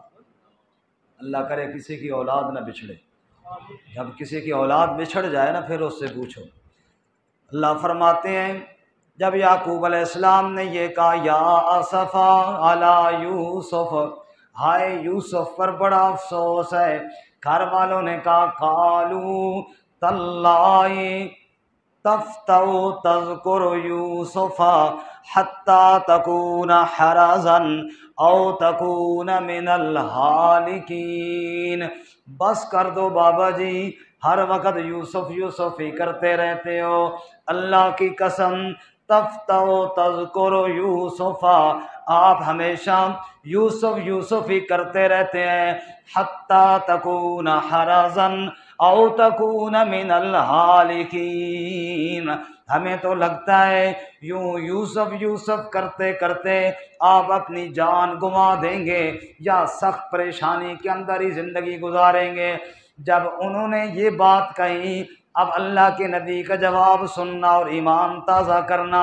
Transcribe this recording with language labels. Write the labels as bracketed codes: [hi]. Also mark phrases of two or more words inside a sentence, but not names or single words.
[ur] اللہ کرے کسی کی اولاد نہ بچھڑے، جب کسی کی اولاد بچھڑ جائے نا پھر اس سے پوچھو۔ اللہ فرماتے ہیں جب یعقوب علیہ السلام نے یہ کہا [ar] یا اسفیٰ علی یوسف، [ur] ہائے یوسف پر بڑا افسوس ہے، گھر والوں نے کہا [ar] قالوا تاللہ تفتأ تذکر یوسف حتی تکون حرزا او تکون من الہالکین، [ur] بس کر دو بابا جی، ہر وقت یوسف یوسف ہی کرتے رہتے ہو، اللہ کی قسم [ar] تفتأ تذکر یوسف، [ur] آپ ہمیشہ یوسف یوسف ہی کرتے رہتے ہیں، [ar] حتی تکون حرزا او تکون من الہالکین، [ur] ہمیں تو لگتا ہے یوں یوسف یوسف کرتے کرتے آپ اپنی جان گنوا دیں گے یا سخت پریشانی کے اندر ہی زندگی گزاریں گے۔ جب انہوں نے یہ بات کہی اب اللہ کے نبی کا جواب سننا اور ایمان تازہ کرنا۔